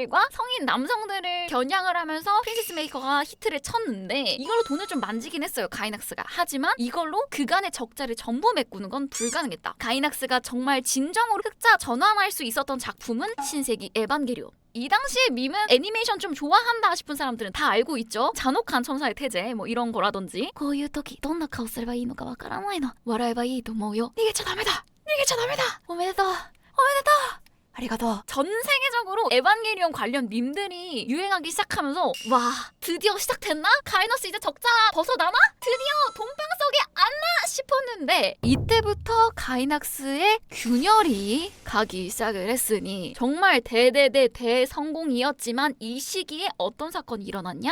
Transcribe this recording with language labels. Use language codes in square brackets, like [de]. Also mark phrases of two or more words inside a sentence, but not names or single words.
[ko] 소녀들과 성인 남성들을 게임을 겨냥을 하면서 피스메이커가 히트를 쳤는데 이걸로 돈을 좀 만지긴 했어요, 가이낙스가. 하지만 이걸로 그간의 적자를 전부 메꾸는 건 불가능했다. 가이낙스가 정말 진정으로 흑자 전환할 수 있었던 작품은 신세기 에반게리온. 이 당시에 밈은 애니메이션 좀 좋아한다 싶은 사람들은 다 알고 있죠. 잔혹한 천사의 태제 뭐 이런 거라든지 [ja] こういう時どんな顔すればいいのかわからないの笑えばいいと思うよ逃げちゃダメだ逃げちゃダメだおめでとうおめでとう아리가또. [ko] 전 세계적으로 에반게리온 관련 밈들이 유행하기 시작하면서 와 드디어 시작됐나? 가이너스 이제 적자 벗어나나? 드디어 돈방 속에 안나 싶었는데 이때부터 가이낙스의 균열이 가기 시작을 했으니 정말 대성공이었지만 이 시기에 어떤 사건이 일어났냐?